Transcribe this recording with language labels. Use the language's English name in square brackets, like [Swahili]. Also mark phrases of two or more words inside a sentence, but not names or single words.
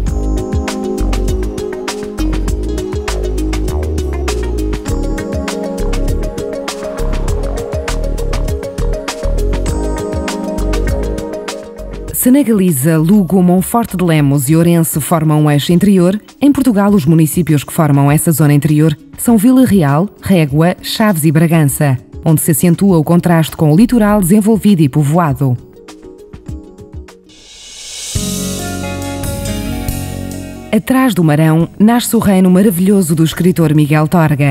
[Portuguese] Se na Galiza, Lugo, Monforte de Lemos e Ourense formam um eixo interior, em Portugal os municípios que formam essa zona interior são Vila Real, Régua, Chaves e Bragança, onde se acentua o contraste com o litoral desenvolvido e povoado. Atrás do Marão nasce o reino maravilhoso do escritor Miguel Torga.